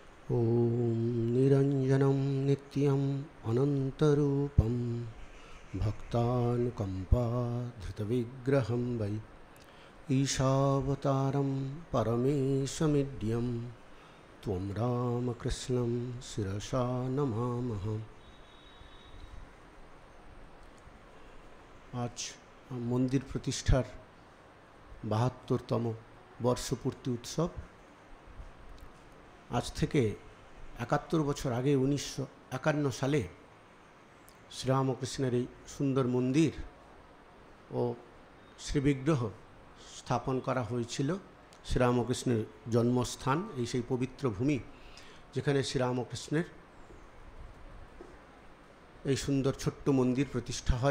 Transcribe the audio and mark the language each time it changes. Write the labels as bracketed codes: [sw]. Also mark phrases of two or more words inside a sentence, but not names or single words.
[sa] ॐ निरञ्जनं नित्यम् अनन्तरूपं भक्तानुकम्पाधृतविग्रहं वै ईशावतारं परमेशमिड्यं त्वं रामकृष्णं शिरसा नमामः। [bn] আজ মন্দির প্রতিষ্ঠার 72তম বর্ষপূর্তি উৎসব। आज থেকে 71 বছর আগে 1951 সালে শ্রীরামকৃষ্ণের এই সুন্দর মন্দির ও শ্রীবিগ্রহ স্থাপন করা হয়েছিল। শ্রীরামকৃষ্ণের জন্মস্থান এই সেই পবিত্র ভূমি যেখানে শ্রীরামকৃষ্ণের এই সুন্দর ছোট্ট মন্দির প্রতিষ্ঠা হয়।